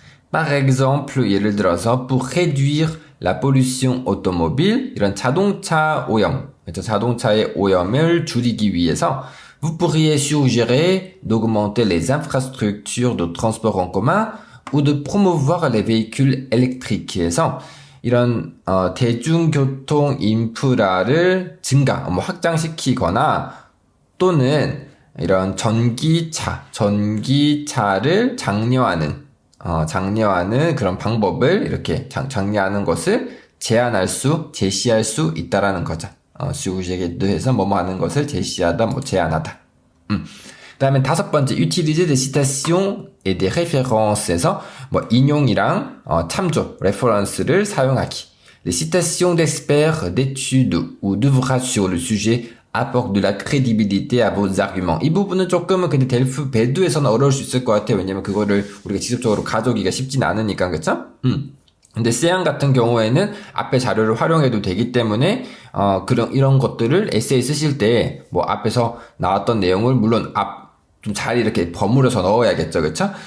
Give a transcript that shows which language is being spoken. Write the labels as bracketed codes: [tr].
[fr] Par exemple, [ko] 예를 들어서 [fr] pour réduire la pollution automobile [ko] 이런 자동차 오염, 그렇죠? 자동차의 오염을 줄이기 위해서 [fr] vous pourriez suggérer d'augmenter les infrastructures de transport en commun ou de promouvoir les véhicules électriques. [ko] 해서 이런 대중교통 인프라를 확장시키거나 또는 이런 전기차를 장려하는 그런 방법을 이렇게 장려하는 것을 제시할 수 있다라는 거죠. suggérer 해서 뭐뭐 하는 것을 제시하다, 제안하다. 그다음에 다섯 번째, [fr] utiliser des citations et des références. [ko] 에서 인용이랑 참조, reference를 사용하기. [fr] Les citations d'experts, d'études ou d'ouvrages sur le sujet apportent de la crédibilité à vos arguments. [ko] 이 부분은 조금은 근데 델프 배두에서는 어려울 수 있을 것 같아요. 왜냐면 그거를 우리가 직접적으로 가져오기가 쉽진 않으니까, 그쵸? 근데 세양 같은 경우에는 앞에 자료를 활용해도 되기 때문에 이런 것들을 에세이 쓰실 때 앞에서 나왔던 내용을 물론 좀 잘 이렇게 버무려서 넣어야겠죠, 그렇죠?